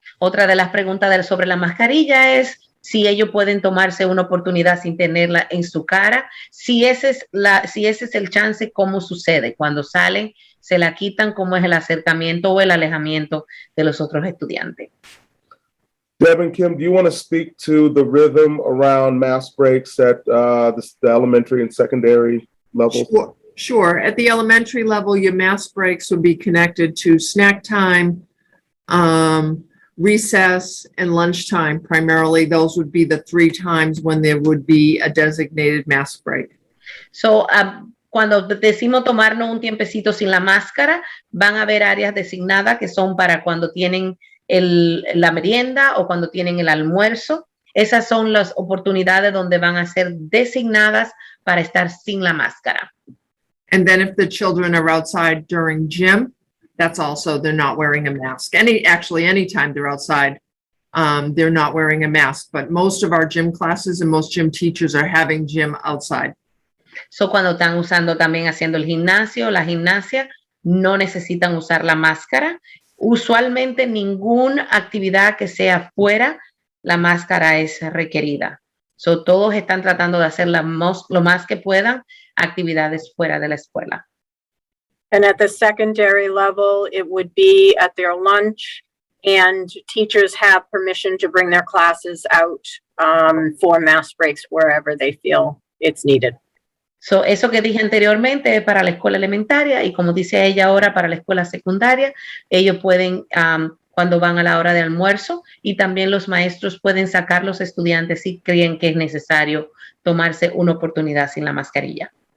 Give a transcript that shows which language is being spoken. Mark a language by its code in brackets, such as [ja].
[es] Otra de las preguntas sobre la mascarilla es si ellos pueden tomarse una oportunidad sin tenerla en su cara. Si ese es el chance, ¿cómo sucede? Cuando salen, se la quitan, ¿cómo es el acercamiento o el alejamiento de los otros estudiantes? [en] Deb and Kim, do you want to speak to the rhythm around mask breaks at the elementary and secondary level? Sure. At the elementary level, your mask breaks would be connected to snack time, recess, and lunchtime. Primarily, those would be the 3 times when there would be a designated mask break. [es] So, cuando decimos tomarnos un tiempecito sin la máscara, van a haber áreas designadas que son para cuando tienen la merienda o cuando tienen el almuerzo. Esas son las oportunidades donde van a ser designadas para estar sin la máscara. [en] And then if the children are outside during gym, that's also, they're not wearing a mask. Anytime they're outside, they're not wearing a mask. But most of our gym classes and most gym teachers are having gym outside. [es] So, cuando están usando también haciendo el gimnasio, la gimnasia, no necesitan usar la máscara. Usualmente ninguna actividad que sea fuera, la máscara es requerida. So, todos están tratando de hacer lo más que puedan actividades fuera de la escuela. [en] And at the secondary level, it would be at their lunch, and teachers have permission to bring their classes out for mask breaks wherever they feel it's needed. [es] So, eso que dije anteriormente es para la escuela elementaria y como dice ella ahora para la escuela secundaria, ellos pueden, cuando van a la hora de almuerzo, y también los maestros pueden sacar los estudiantes si creen que es necesario tomarse una oportunidad sin la mascarilla.